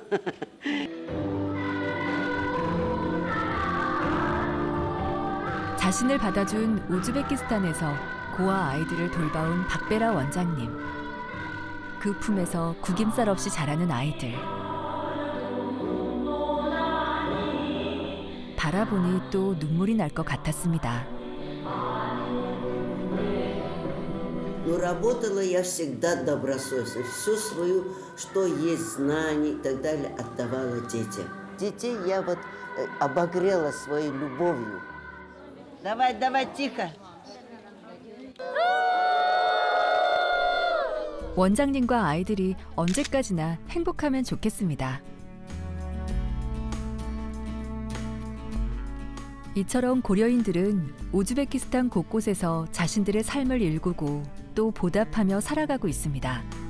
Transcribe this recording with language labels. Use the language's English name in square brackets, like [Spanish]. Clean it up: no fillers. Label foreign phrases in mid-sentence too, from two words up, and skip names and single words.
[Korean] 자신을 받아준 우즈베키스탄에서 고아 아이들을 돌봐온 박베라 원장님. 그 품에서 구김살 없이 자라는 아이들. 바라보니 또 눈물이 날 것 같았습니다. [Russian] Но работала я всегда добросовестно. Всю свою, что есть знаний и так далее, отдавала детям. Детей я вот обогрела своей любовью. Давай, давай, тихо. [Korean] 원장님과 아이들이 언제까지나 행복하면 좋겠습니다. 이처럼 고려인들은 우즈베키스탄 곳곳에서 자신들의 삶을 일구고 또 보답하며 살아가고 있습니다.